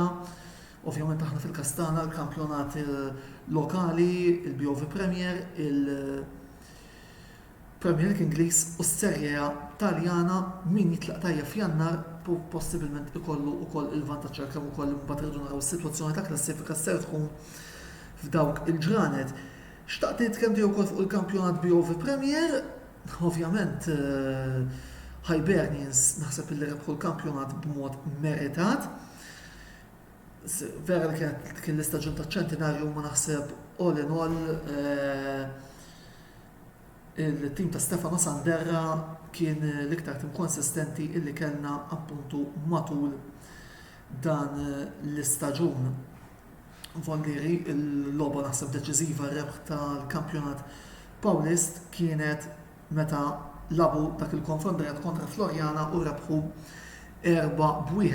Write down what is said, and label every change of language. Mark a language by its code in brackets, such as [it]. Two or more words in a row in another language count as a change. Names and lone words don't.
[mt] Ovvjament aħna fil-Kastana l-kampjonati lokali, il-BOV Premier, Premier League Ingliż u s-serja Taljana min jitlaq tajjeb f'Jannar possibilment ikollu wkoll il-vantaġġ kemm ukoll imbagħad irridu naraw is-sitwazzjoni ta' klassifika ser tkun f'dawk il-ġranet. Xtaqt nitkellem tiegħu wkoll fuq il-kampjonat BOV Premier, ovvjament Hibernians naħseb illi rebħu l-kampjonat b'mod meritat. Vera li kien l-istaġun taċ-ċentinarju ma naħseb [en] all in all [mt] il-tim ta' Stefano Sanderra kien l-iktar tim konsistenti illi kellna appuntu matul dan l-istaġun. Volgeri, il-logħba naħseb deċiżiva rebħ tal-kampjonat Paulist kienet meta labu dak il-konfrontajat kontra Florjana u rebħu 4-1.